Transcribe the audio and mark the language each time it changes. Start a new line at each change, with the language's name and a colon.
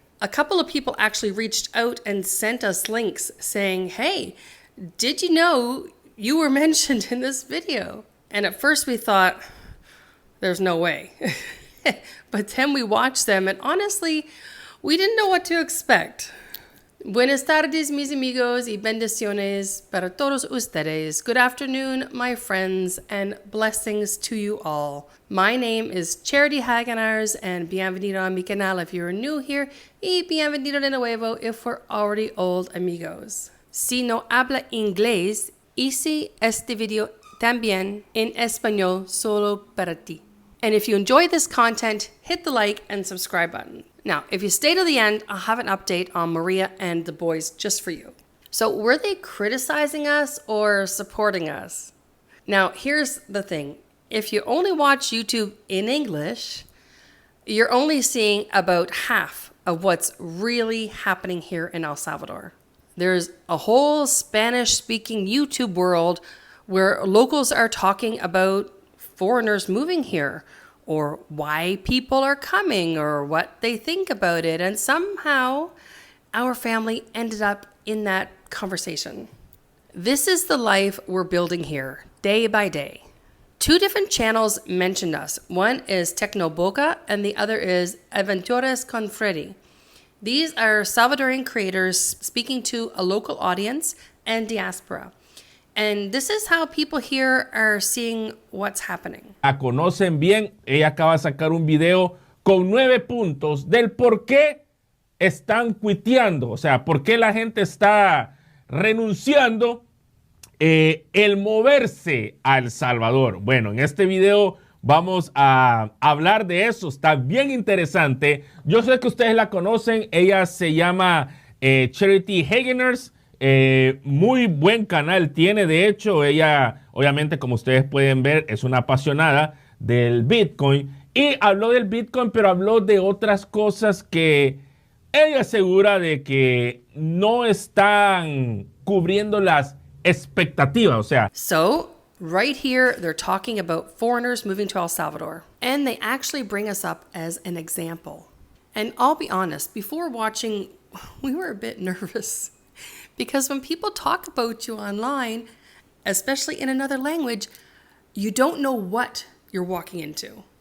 English: A couple of people actually reached out and sent us links saying, hey, did you know you were mentioned in this video? And at first we thought, there's no way. But then we watched them and honestly, we didn't know what to expect.
Spanish: Buenas tardes, mis amigos y bendiciones para todos ustedes.
English: Good afternoon, my friends, and blessings to you all. My name is Charity Hagenaars, and
Spanish: bienvenido a mi canal
English: if you're new here,
Spanish: y bienvenido de nuevo
English: if we're already old amigos.
Spanish: Si no habla inglés, hice este video también en español solo para ti.
English: And if you enjoy this content, hit the like and subscribe button. Now, if you stay to the end, I'll have an update on Maria and the boys just for you. So were they criticizing us or supporting us? Now, here's the thing. If you only watch YouTube in English, you're only seeing about half of what's really happening here in El Salvador. There's a whole Spanish-speaking YouTube world where locals are talking about foreigners moving here, or why people are coming, or what they think about it. And somehow our family ended up in that conversation. This is the life we're building here, day by day. Two different channels mentioned us. One is Tecnoboca and the other is Aventuras con Freddy. These are Salvadoran creators speaking to a local audience and diaspora. And this is how people here are seeing what's happening.
Spanish: La conocen bien. Ella acaba de sacar un video con 9 puntos del por qué están cuiteando. O sea, por qué la gente está renunciando el moverse a El Salvador. Bueno, en este video vamos a hablar de eso. Está bien interesante. Yo sé que ustedes la conocen. Ella se llama Charity Hagenaars. Muy buen canal tiene, de hecho, ella obviamente, como ustedes pueden ver, es una apasionada del Bitcoin y habló del Bitcoin, pero habló de otras cosas que ella asegura de que no están cubriendo las expectativas, o sea.
English: So, right here, they're talking about foreigners moving to El Salvador, and they actually bring us up as an example. And I'll be honest, before watching, we were a bit nervous. Because when people talk about you online, especially in another language, you don't know what you're walking into.